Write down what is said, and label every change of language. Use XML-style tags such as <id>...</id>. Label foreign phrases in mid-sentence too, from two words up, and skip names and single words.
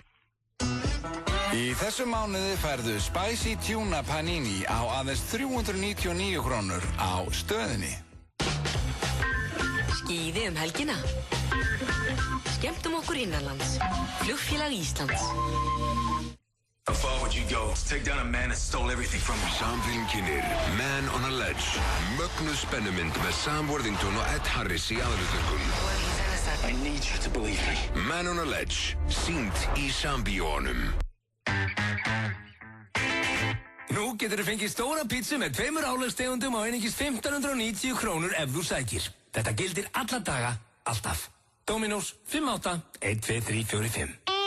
<is>Í þessum mánuði færðu Spicy Tuna Panini á aðeins 399 krónur á stöðinni. Skíði helgina. Skemmtum okkur innanlands. Flugfélag Íslands.</is> <en>How far would you go to take down a man that stole everything from him?</en> <is>Samfélgin kynir Man on a Ledge. Mögnuð spennumynd með Sam Worthington og Ed Harris í aðalhlutverkum.</is> <en>I need you to believe me. Man on a Ledge.</en> <is>Sýnd í Sambíónum. Nú getur þú fengið stóra pítsu með 2 álagstegundum á einungis 1.590 krónur ef þú sækir. Þetta gildir alla daga, alltaf. Dominos 58-12345.</is>